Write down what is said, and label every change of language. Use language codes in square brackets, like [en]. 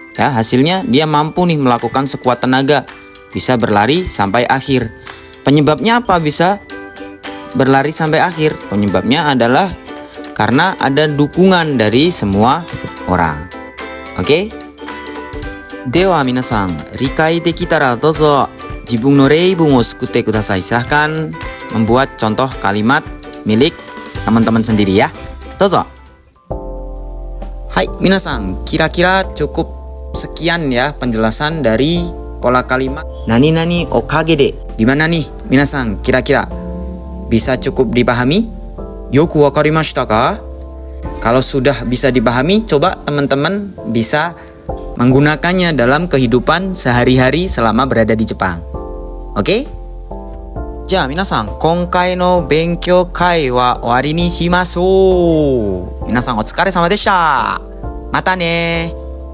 [id] Ya, hasilnya dia mampu nih melakukan sekuat tenaga, bisa berlari sampai akhir. Penyebabnya apa bisa berlari sampai akhir? Penyebabnya adalah karena ada dukungan dari semua orang. Oke? [ja] では皆さん、理解できたらどうぞ自分の例文を作ってください. [id] Silahkan membuat contoh kalimat milik teman-teman sendiri ya. [ja] Dozo. Hai, minasan, [id] kira-kira cukup sekian ya penjelasan dari pola kalimat nani-nani okage de. Gimana nih, minasan, kira-kira bisa cukup dipahami? [ja] Yoku wakarimashita ka? [id] Kalau sudah bisa dipahami, coba teman-teman bisa menggunakannya dalam kehidupan sehari-hari selama berada di Jepang. Oke? [ja] じゃあ皆さん、今回の勉強会は終わりにしましょう。皆さんお疲れ様でした。またね。